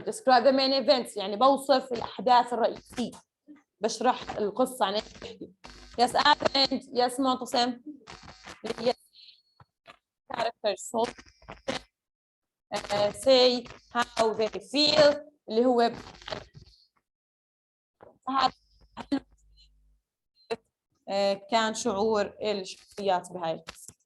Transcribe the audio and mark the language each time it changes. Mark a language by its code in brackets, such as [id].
[en] Describe the main events، [ar] يعني بوصف الأحداث الرئيسية، بشرح القصة عن ايش بحكي. [en] Yes, and yes, معتصم. Yes, characters. Say how they feel، [ar] اللي هو كان شعور الشخصيات بهاي القصة.